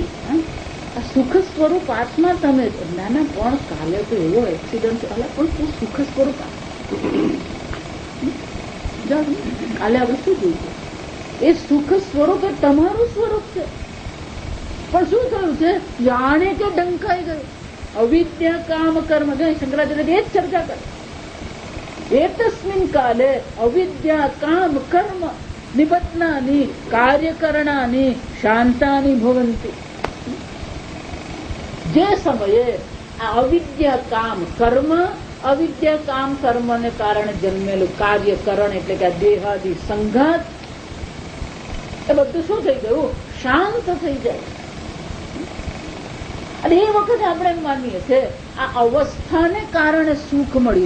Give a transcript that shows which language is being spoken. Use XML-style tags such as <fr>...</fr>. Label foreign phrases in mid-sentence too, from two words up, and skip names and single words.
<gu>આ સુખ સ્વરૂપ આત્મા તમે નાના પણ કાલે તો એવો એક્સિડન્ટ પણ તું સુખ સ્વરૂપ કાલે આપણે શું જોયું? એ સુખ સ્વરૂપ એ તમારું સ્વરૂપ છે. પણ શું થયું છે? જાણે કે ડંકાઈ ગયું. અવિદ્યા કામ કર્મ. જો શંકરાચાર્ય એ જ ચર્ચા કરે.</gu> <sa>एतस्मिन् काले अविद्या काम कर्म निबध्नानि कार्यकरणानि शांतानि भवन्ति।</sa> <gu>જે સમયે આ અવિદ્યા કામ કર્મ, અવિદ્યા કામ કર્મને કારણે જન્મેલું કાર્યકરણ એટલે કે આ દેહાદી સંઘાત, એ બધું શું થઈ ગયું? શાંત થઈ જાય. અને એ વખતે આપણે એમ માનીએ છીએ આ અવસ્થાને કારણે સુખ મળ્યું.</gu>